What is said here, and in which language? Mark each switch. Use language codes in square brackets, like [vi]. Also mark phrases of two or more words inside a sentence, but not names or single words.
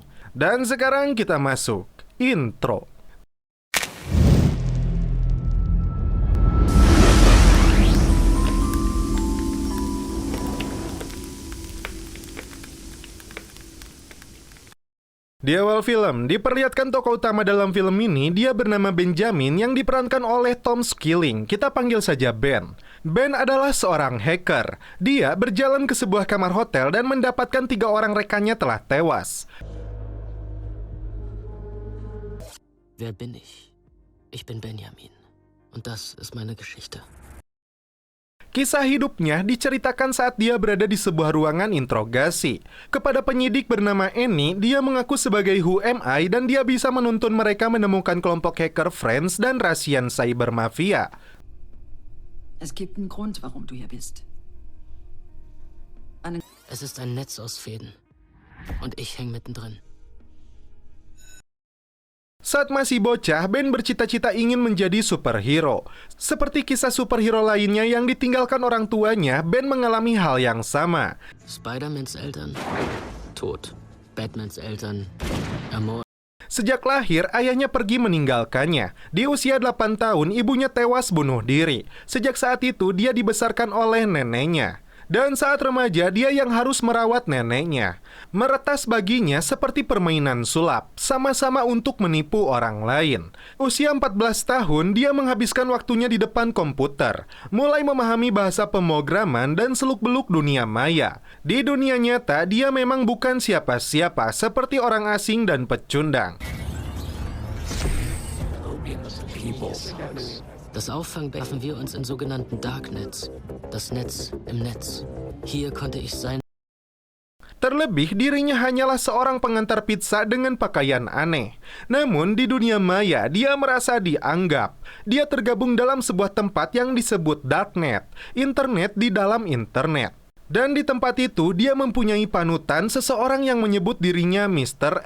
[id] Dan sekarang kita masuk intro. Di awal film, diperlihatkan tokoh utama dalam film ini, dia bernama Benjamin yang diperankan oleh Tom Skilling. Kita panggil saja Ben. Ben adalah seorang hacker. Dia berjalan ke sebuah kamar hotel dan mendapatkan 3 orang rekannya telah tewas. [de] Wer bin ich? Ich bin Benjamin. Und das ist meine Geschichte. [id] Kisah hidupnya diceritakan saat dia berada di sebuah ruangan interogasi. Kepada penyidik bernama Annie, dia mengaku sebagai Who Am I dan dia bisa menuntun mereka menemukan kelompok hacker Friends dan Russian Cyber Mafia. [de] Es gibt einen Grund, warum du hier bist. Es ist ein Netz aus Fäden. Und ich hänge mittendrin. [id] Saat masih bocah, Ben bercita-cita ingin menjadi superhero. Seperti kisah superhero lainnya yang ditinggalkan orang tuanya, Ben mengalami hal yang sama. [de] Spider-Mans Eltern, tot. Batmans Eltern, ermordet. [id] Sejak lahir, ayahnya pergi meninggalkannya. Di usia 8 tahun, ibunya tewas bunuh diri. Sejak saat itu, dia dibesarkan oleh neneknya. Dan saat remaja, dia yang harus merawat neneknya. Meretas baginya seperti permainan sulap, sama-sama untuk menipu orang lain. Usia 14 tahun, dia menghabiskan waktunya di depan komputer, mulai memahami bahasa pemrograman dan seluk-beluk dunia maya. Di dunia nyata, dia memang bukan siapa-siapa, seperti orang asing dan pecundang. [de] Das Auffangbecken werfen wir uns in sogenannten Darknets. Das Netz im Netz. Hier konnte ich sein. [id] Terlebih, dirinya hanyalah seorang pengantar pizza dengan pakaian aneh. Namun, di dunia maya, dia merasa dianggap. Dia tergabung dalam sebuah tempat yang disebut Darknet, internet di dalam internet. Dan di tempat itu, dia mempunyai panutan seseorang yang menyebut dirinya Mr.